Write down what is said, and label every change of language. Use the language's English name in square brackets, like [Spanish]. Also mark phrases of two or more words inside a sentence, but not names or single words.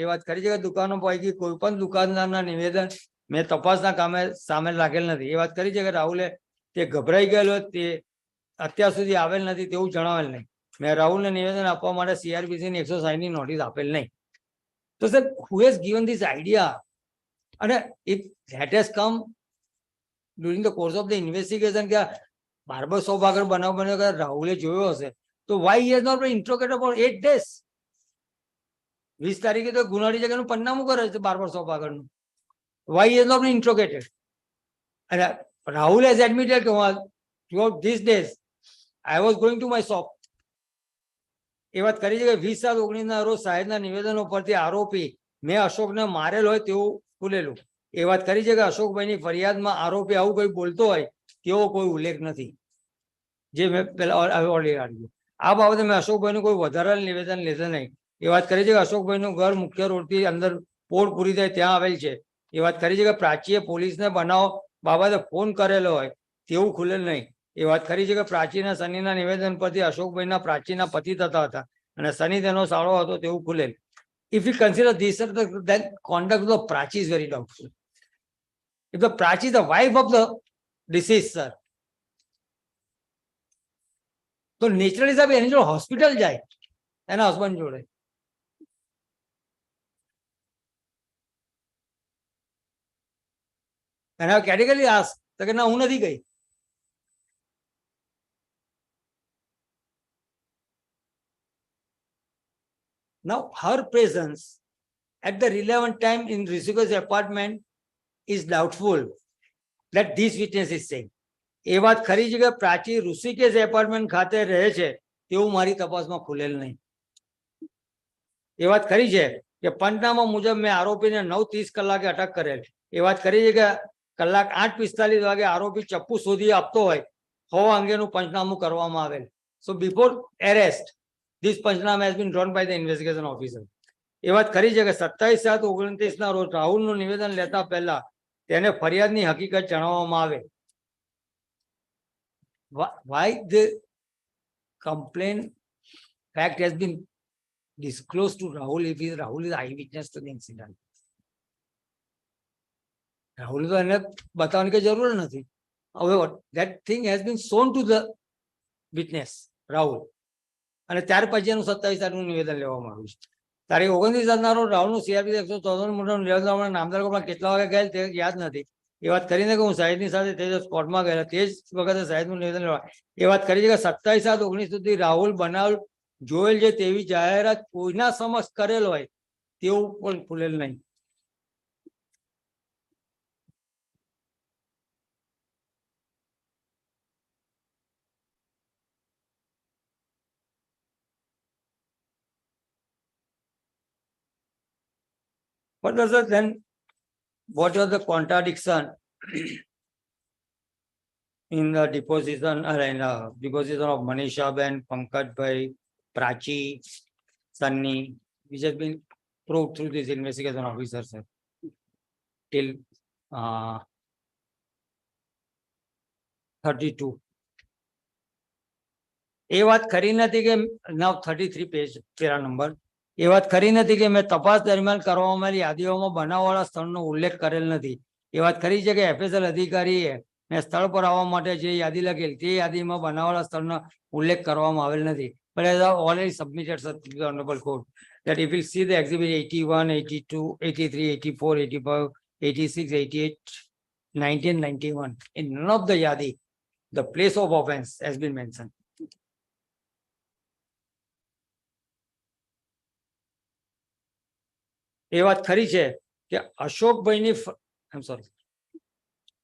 [Gujarati] એ વાત કરી છે કે દુકાનો પૈકી કોઈ પણ દુકાનદારના નિવેદન મેં તપાસના કામે સામે લાગેલ નથી. એ વાત કરી છે કે રાહુલે તે ગભરાઈ ગયેલો તે અત્યાર સુધી આવેલ નથી તેવું જણાવેલ નહીં. મેં રાહુલને નિવેદન આપવા માટે CRPCની 160 ની નોટિસ આપેલ નહીં. તો સર [English] who has given this idea? અને if that has come during the course of the investigation [Gujarati] કે બાર્બર શોપ આગળ બનાવ બન્યો કે રાહુલે જોયો હશે તો [English] why he has not been interrogated for 8 days? [Gujarati] 20 તારીખે તો ગુનાની જગ્યાનું પન્નામું કરે છે [English] barber shop [Gujarati] આગળનું. [English] Why he has not been interrogated? અને રાહુલ has admitted કે throughout these days I was going to my shop. [Gujarati] એ વાત કરી છે કે 20/7/19 ના રોજ સાહેબના નિવેદનો પરથી આરોપી મેં અશોકને મારેલ હોય તેવું ખુલેલું. એ વાત કરી છે કે અશોકભાઈની ફરિયાદમાં આરોપી આવું કોઈ બોલતો હોય તેવો કોઈ ઉલ્લેખ નથી જે મેં પહેલા ઓલરેડી આપ્યું. આ બાબતે મેં અશોકભાઈનું કોઈ વધારાનું નિવેદન લીધું નહીં. એ વાત કરી છે કે અશોકભાઈનું ઘર મુખ્ય રોડથી અંદર પોળ પૂરી થાય ત્યાં આવેલ છે. એ વાત કરી છે કે પ્રાચીએ પોલીસને બનાવ બાબતે ફોન કરેલો હોય તેવું ખુલેલ નહીં. એ વાત કરી છે કે પ્રાચીના સનીના નિવેદન પરથી અશોકભાઈના પ્રાચીના પતિ થતા હતા અને સની તેનો સાળો હતો તેવું ખુલેલ. [English] If you consider this, then conduct of the Prachi is very doubtful. If the Prachi is the wife of the deceased, sir, [Gujarati] તો નેચરલી સાહેબ એની જોડે હોસ્પિટલ જાય એના હસબન્ડ જોડે. એના કેટેગરી આસ તો કે ના હું નથી ગઈ. [English] Now her presence at the relevant time in Rishikesh apartment is doubtful. That this witness is saying. [Gujarati] એ વાત ખરી છે કે પ્રાચી ઋષિકેશ એપાર્ટમેન્ટ ખાતે રહે છે તેવું મારી તપાસમાં ખુલેલ નહીં. એ વાત ખરી છે કે પંચનામા મુજબ મેં આરોપીને 9:30 કલાકે અટક કરેલ. એ વાત કરી છે કે કલાક 8:45 વાગે આરોપી ચપ્પુ શોધી આપતો હોય હોવા અંગેનું પંચનામું કરવામાં આવેલ. [English] So before arrest, this પંચનામા has been drawn by the investigation officer. [Gujarati] એ વાત કરી છે કે 27/7/29 ના રોજ રાહુલનું નિવેદન લેતા પહેલા તેને ફરિયાદની હકીકત જણાવવામાં આવે. [English] Why the complaint fact has been disclosed to Rahul if Rahul is eyewitness to the incident? [Gujarati] રાહુલ તો એને બતાવવાની કઈ જરૂર નથી. [English] However, that thing has been shown to the witness રાહુલ [Gujarati] અને ત્યાર પછી એનું 27/8 નિવેદન લેવામાં આવ્યું છે. તારીખ 29 રોજ રાહુલનું CRPC 164 નિવેદન નામદાર કોર્ટમાં કેટલા વાગે ગયેલ તે યાદ નથી. એ વાત કરીને કે હું સાહેબની સાથે તે કોર્ટમાં ગયેલા તે જ વખતે સાહેબનું નિવેદન લેવા. એ વાત કરી છે કે 27/7/19 સુધી રાહુલ બનાવ જોયેલ છે તેવી જાહેરાત કોઈના સમક્ષ કરેલ હોય તેવું પણ ખુલેલ નહીં. [English] But then what was the contradiction in the deposition of Manisha Ben, Pankaj Bhai, Prachi, Sunny, which has been proved through this investigation officer, sir, till 32. [Gujarati] એ વાત ખરી નથી કે [English] now 33 page para number. [Gujarati] એ વાત ખરી નથી કે મેં તપાસ દરમિયાન કરવામાં આવેલી યાદીઓમાં બનાવવાળા સ્થળનો ઉલ્લેખ કરેલ નથી. એ વાત ખરી છે કે FSL અધિકારીએ મેં સ્થળ પર આવવા માટે જે યાદી લખેલ તે યાદીમાં બનાવવાળા સ્થળનો ઉલ્લેખ કરવામાં આવેલ નથી. [English] But as I already submitted to the Honorable Court that if you see the exhibit 81, 82, 83, 84, 85, 86, 88, 19, 91, in none of the yadi, the place of offense has been mentioned. [Gujarati] એ વાત ખરી છે કે અશોકભાઈની [English] I'm sorry.